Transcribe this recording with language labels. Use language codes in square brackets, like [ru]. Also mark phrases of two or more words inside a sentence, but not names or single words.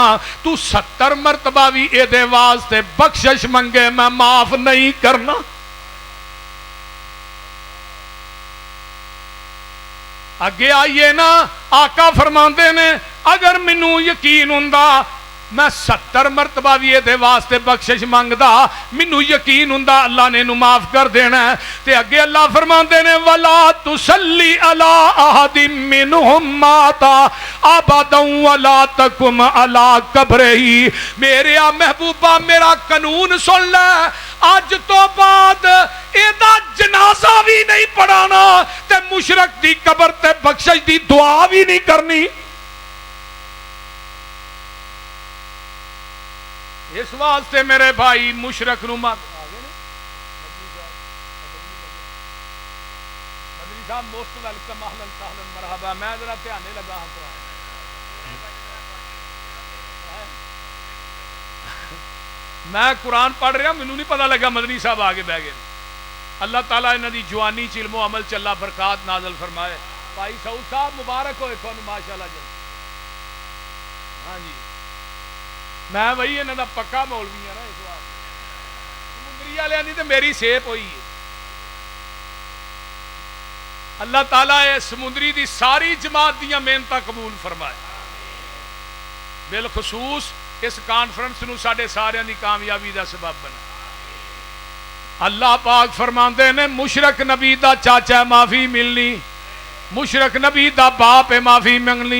[pa] تو 70 مرتبہ بھی اے دے واسطے بخشش منگے میں معاف نہیں کرنا. اگے آئیے نا آقا فرماندے نے اگر مینوں یقین ہوندا میں 70 مرتبہ بھی یہ دے واسطے بخشش مانگدا مینوں یقین ہوندا اللہ نے انہوں معاف کر دینا ہے. تے اگے اللہ فرماندے نے [ar] وَلَا تُصَلِّ عَلَىٰ أَحَدٍ مِّنْهُمْ مَاتَ أَبَدًا وَلَا تَقُمْ عَلَىٰ قَبْرِهِ. [pa] میرے محبوبہ میرا قانون سن لے آج تو بعد ایدہ جنازہ بھی نہیں پڑھانا تے مشرک دی قبر تے بخشش دی دعا بھی نہیں کرنی. اس واسطے میرے بھائی مشرک نو مدری صاحب [en] most welcome [ar] اہلن سہلن مرحبا. [pa] میں ذرا دھیانے لگا ہوں قرآن میں قرآن پڑھ رہا مینوں نہیں پتہ لگا مدنی صاحب آگے بہ گئے. اللہ تعالیٰ انہاں دی جوانی چ علم و عمل چ اللہ برکات نازل فرمائے. بھائی سعود صاحب مبارک ہوئے تھانوں ماشاءاللہ جل. ہاں جی میں وہی انہاں دا پکا مولوی ہاں نا اس واسطے سمندری والےاں دی تے میری سیپ ہوئی ہے. اللہ تعالیٰ اے سمندری دی ساری جماعت دیاں محنتاں قبول فرمائے. بالخصوص اس کانفرنس نو ساڈے سارے دی کامیابی دا سبب بنا. اللہ پاک فرماندے نے مشرک نبی دا چاچا معافی ملنی مشرک نبی دا باپ ہے معافی منگنی.